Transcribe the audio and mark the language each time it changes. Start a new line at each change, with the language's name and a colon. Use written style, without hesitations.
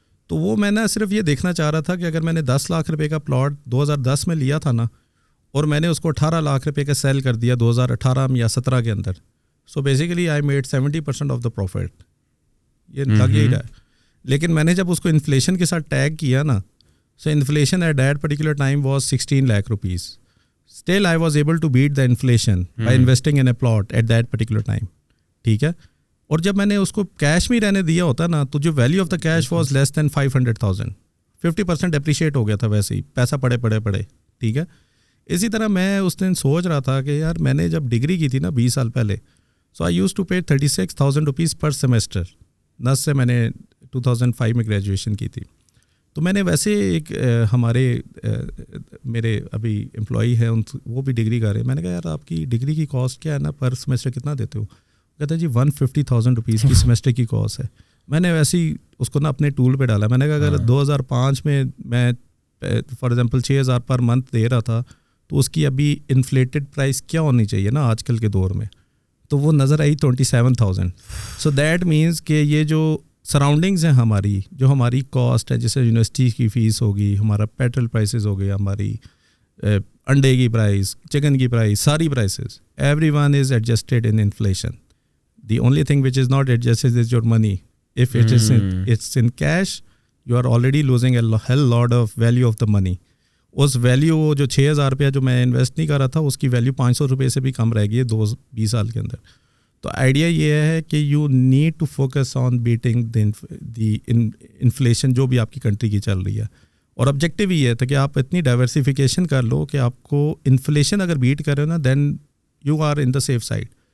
Urdu: تو وہ میں نا صرف یہ دیکھنا چاہ رہا تھا کہ اگر میں نے ₹10,00,000 کا پلاٹ 2010 میں لیا تھا نا, اور میں نے اس کو ₹18,00,000 کا سیل کر دیا 2018 یا 17 کے اندر,
English: So basically I made 70% of the profit.
Urdu: یہ لگ یہی رہا ہے. لیکن میں نے جب اس کو انفلیشن کے ساتھ ٹیگ کیا نا,
English: So inflation at that particular time was 16 lakh rupees. Still I was able to beat the inflation by investing in a plot at that particular time.
Urdu: ٹھیک ہے, اور جب میں نے اس کو کیش میں رہنے دیا ہوتا نا, تو جو
English: value of the cash was less than
Urdu: 500,000. 50% appreciate ہو گیا تھا ویسے ہی, پیسہ پڑے. ٹھیک ہے, اسی طرح میں اس دن سوچ رہا تھا کہ یار میں نے جب ڈگری کی تھی نا 20 سال پہلے,
English: So I use to pay 36,000 rupees per semester.
Urdu: 10 سے میں نے 2005 میں گریجویشن کی تھی. تو میں نے ویسے ایک ہمارے میرے ابھی امپلائی ہیں, وہ بھی ڈگری کر رہے ہیں. میں نے کہا یار آپ کی ڈگری کی کاسٹ کیا ہے نا, پر سیمسٹر کتنا دیتے ہو؟ کہتا ہے جی 150,000 روپیز کی سیمسٹر کی کاسٹ ہے. میں نے ویسے ہی اس کو نا اپنے ٹول پہ ڈالا. میں نے کہا اگر 2005 میں فار ایگزامپل 6,000 پر منتھ دے رہا تھا, تو اس کی ابھی انفلیٹڈ پرائس کیا ہونی چاہیے نا آج کل کے دور میں, تو وہ نظر آئی 27,000. سو دیٹ مینس کہ یہ جو سراؤنڈنگز ہیں ہماری, جو ہماری کاسٹ ہے, جیسے یونیورسٹی کی فیس ہوگی, ہمارا پیٹرول پرائسز ہو گیا, ہماری انڈے کی پرائس, چکن کی پرائس, ساری prices,
English: Every one is adjusted in inflation. The only thing which is not adjusted is your money. If it's in cash, you are already losing a hell lot of value of the money.
Urdu: اس value جو 6,000 روپیہ جو میں invest نہیں کر رہا تھا, اس کی value 500 روپئے سے بھی کم رہ گئی ہے 20 سال کے اندر. تو آئیڈیا یہ ہے کہ
English: you need to focus on beating the inflation
Urdu: جو بھی آپ کی کنٹری کی چل رہی ہے. اور آبجیکٹیو یہ تھا کہ آپ اتنی ڈائیورسیفیکیشن کر لو کہ آپ کو انفلیشن اگر بیٹ کرے نا,
English: Then you are in the safe side.